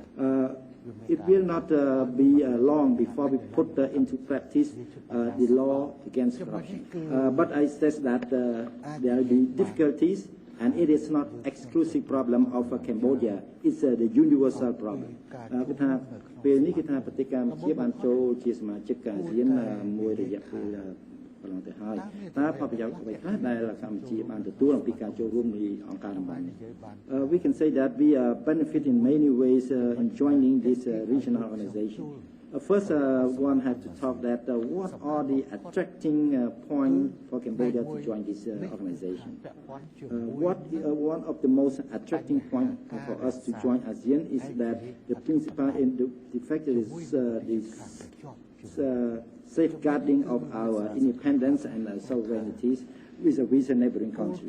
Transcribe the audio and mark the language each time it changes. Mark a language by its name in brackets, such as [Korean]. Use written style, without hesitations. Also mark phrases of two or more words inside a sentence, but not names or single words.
[English] It will not be long before we put into practice the law against corruption. But I stress that there will be difficulties, and it is not exclusive problem of Cambodia. It's the universal problem. [Khmer] ពេលនេះគឺថាប្រទេសកម្ពុជាបានចូលជាសមាជិកអាស៊ានមួយរយៈពេលកន្លងទៅហើយតើផលប្រយោជន៍អ្វីខ្លះដែលកម្ពុជាបានទទួលអំពីការចូលរួមនៃអង្គការតំបន់នេះ [English] We can say that we benefit in many ways in joining this regional organization. First, one has to talk that what are the attracting points for Cambodia to join this organization. One of the most attracting points for us to join ASEAN is that the principal in the fact that it's safeguarding of our independence and sovereignties with neighboring countries.